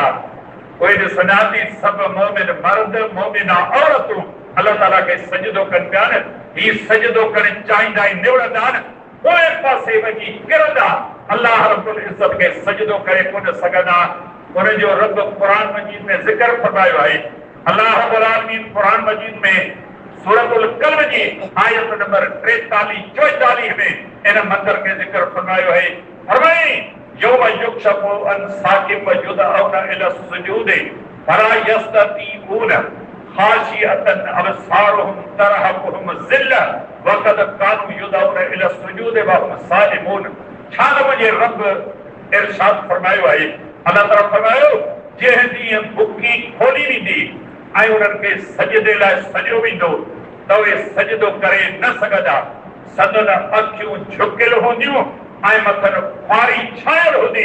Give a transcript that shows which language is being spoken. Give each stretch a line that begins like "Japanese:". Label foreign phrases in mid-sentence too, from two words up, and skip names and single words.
Sindhi: कोई ॾिसंदासीं सभु मोमिन मर्द मोमिना औरतूं अल्लाह ताला खे सजदो कनि पिया न, ही सजदो करणु चाहींदा आहिनि, निवड़ंदा आहिनि, पोइ पासे वञी किरंदा,
Arabic: الله رب العزة
Sindhi: खे सजदो करे कोन सघंदा। उनजो रब क़ुरान मजीद में ज़िक्र फरमायो आहे।
Arabic: الله رب العالمين
Sindhi: क़ुरान मजीद में सूरतुल कल्ब जी आयत नंबर 43-44 में इन मंदर के ज़िक्र फरमायो है।
Arabic: फरमाई يوم يكشف عن ساق ويدعون إلى السجود فلا يستطيعون خاشعة أبصارهم ترهقهم ذلة وقد كانوا يدعون إلى السجود وهم سالمون.
Sindhi: छा मुंहिंजे रब इरशाद फरमायो आहे, अल्लाह ताला फरमायो जंहिं ॾींहुं बुकी खोली वेंदी ऐं उन्हनि खे सजदे लाइ सॼो वेंदो त उहे सजदो करे न सघंदा। सदन अखियूं झुकियल हूंदियूं ऐं मथनि ख्वारी छायल हूंदी।